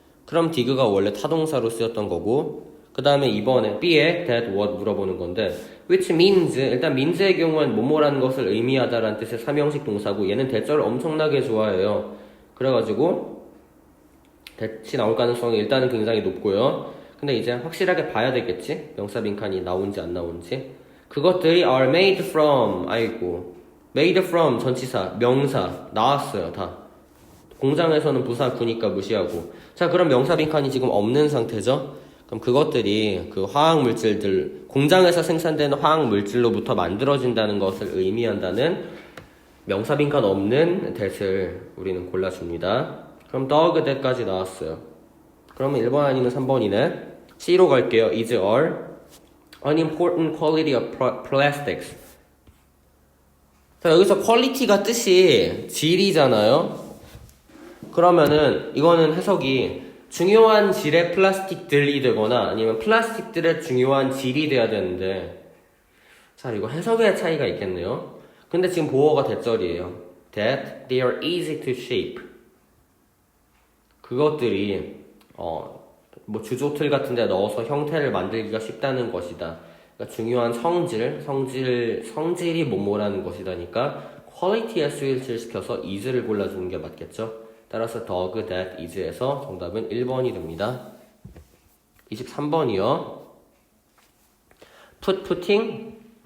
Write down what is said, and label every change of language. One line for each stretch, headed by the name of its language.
Korean: 그럼 dig가 원래 타동사로 쓰였던 거고 그 다음에 이번에 B에 that what 물어보는 건데 which means 일단 means의 경우는 뭐뭐라는 것을 의미하다라는 뜻의 삼형식 동사고 얘는 대절을 엄청나게 좋아해요. 그래가지고 대치 나올 가능성이 일단은 굉장히 높고요. 근데 이제 확실하게 봐야 되겠지? 명사 빈칸이 나온지 안 나온지. 그것들이
English: are made from made from
Korean: 전치사 명사 나왔어요. 다 공장에서는 부사 구니까 무시하고. 자, 그럼 명사 빈칸이 지금 없는 상태죠. 그럼 그것들이 그 화학물질들, 공장에서 생산되는 화학물질로부터 만들어진다는 것을 의미한다는 명사 빈칸 없는 that을 우리는 골라줍니다. 그럼 dog that까지 나왔어요. 그러면 1번 아니면 3번이네. C로 갈게요.
English: is are unimportant quality of plastics.
Korean: 자, 여기서 quality가 뜻이 질이잖아요. 그러면은 이거는 해석이 중요한 질의 플라스틱들이 되거나 아니면 플라스틱들의 중요한 질이 돼야 되는데 자, 이거 해석의 차이가 있겠네요. 근데 지금 보어가 대절이에요.
English: That they are easy to shape.
Korean: 그것들이 뭐 주조틀 같은 데 넣어서 형태를 만들기가 쉽다는 것이다. 그러니까 중요한 성질이 뭐뭐라는 것이다니까 퀄리티에 스위치를 시켜서 is를 골라주는 게 맞겠죠. 따라서 dog, that, is에서 정답은 1번이 됩니다. 23번이요. putting